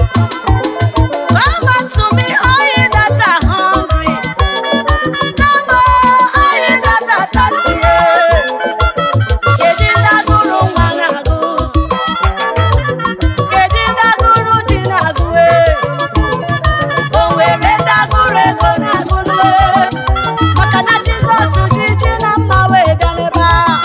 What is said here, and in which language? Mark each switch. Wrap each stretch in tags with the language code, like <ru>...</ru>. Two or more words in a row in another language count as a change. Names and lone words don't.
<en>Come unto me, all ye that are hungry. Come, all ye that are thirsty.</en> <ig>Kedu ndị agụrụ nwa na-agụ? Kedu ndị agụrụ di na-agụ, eh? O nwere ndị agụrụ ego na-agụ, eh? Maka na Jizọs ji ji na mma wee bịa n'ebe a.</ig>